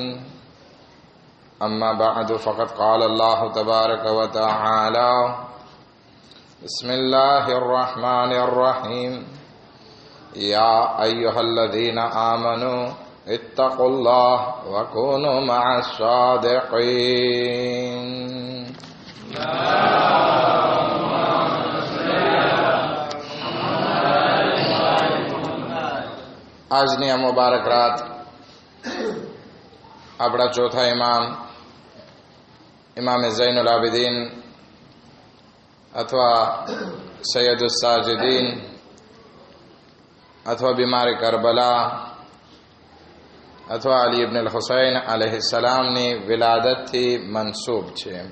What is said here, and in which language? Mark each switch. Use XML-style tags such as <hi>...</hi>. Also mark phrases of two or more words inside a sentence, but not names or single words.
<ar>أما بعد فقد قال الله تبارك وتعالى: بسم الله الرحمن الرحيم. يا أيها الذين آمنوا اتقوا الله وكونوا مع الصادقين.</ar> <gu>આજની આ મુબારક રાત આપણા ચોથા ઇમામે ઝૈનુલ આબિદીન અથવા સૈયદુસ સાજિદીન અથવા બીમારી કરબલા અથવા અલી ઇબ્ન અલ હુસૈન અલૈહિસ્સલામની વિલાદતથી મનસૂબ છે.</gu>